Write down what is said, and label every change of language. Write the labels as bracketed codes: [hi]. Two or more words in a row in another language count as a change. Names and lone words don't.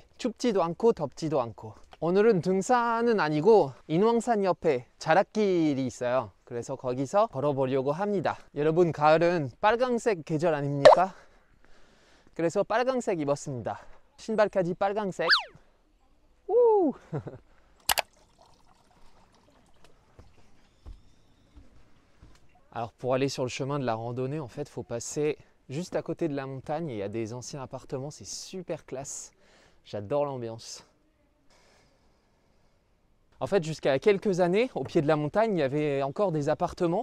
[ko] 춥지도 않고 덥지도 않고. 오늘은 등산은 아니고 인왕산 옆에 자락길이 있어요. 그래서 거기서 걸어보려고 합니다. 여러분, 가을은 빨강색 계절 아닙니까? 그래서 빨강색 입었습니다. 신발까지 빨강색. 우! [fr] Alors pour aller sur le chemin de la randonnée, en fait, faut passer juste à côté de la montagne. Il y a des anciens appartements, c'est super classe. J'adore l'ambiance. En fait, jusqu'à quelques années, au pied de la montagne, il y avait encore des appartements.